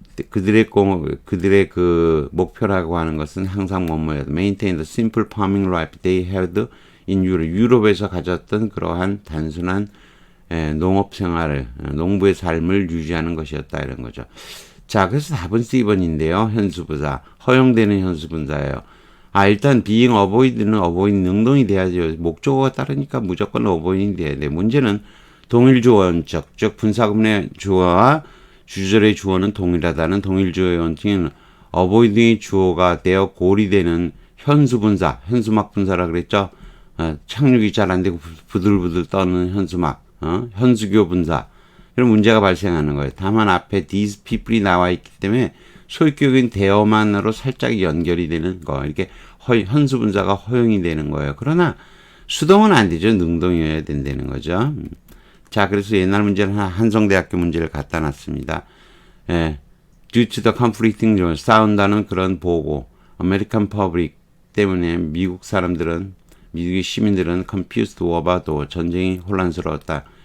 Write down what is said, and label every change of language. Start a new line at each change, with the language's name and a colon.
Korean: 그들의 그 목표라고 하는 것은 항상 뭐뭐였다.
English: maintain the simple farming life they had in Europe.
Korean: 유럽에서 가졌던 그러한 단순한 농업 생활을, 농부의 삶을 유지하는 것이었다 이런 거죠. 자, 그래서 답은 C번인데요. 현수분사, 허용되는 현수분사예요. 일단 being avoid는 avoid 능동이 돼야죠. 목적어가 따르니까 무조건 avoid이 돼야 돼. 문제는 동일주어 원칙, 즉 분사구문의 주어와 주절의 주어는 동일하다는 동일주어의 원칙은 avoid의 주어가 되어 골이 되는 현수분사, 현수막 분사라 그랬죠. 착륙이 잘 안 되고 부들부들 떠는 현수막, 현수교 분사. 이런 문제가 발생하는 거예요. 다만 앞에 these people이 나와 있기 때문에 소유격인 대어만으로 살짝 연결이 되는 거. 이렇게 현수분사가 허용이 되는 거예요. 그러나 수동은 안 되죠. 능동이어야 된다는 거죠. 자, 그래서 옛날 문제는 한성대학교 문제를 갖다 놨습니다. due to the conflicting news, 싸운다는 그런 보고, American public 때문에 미국의 시민들은 confused about 전쟁이 혼란스러웠다.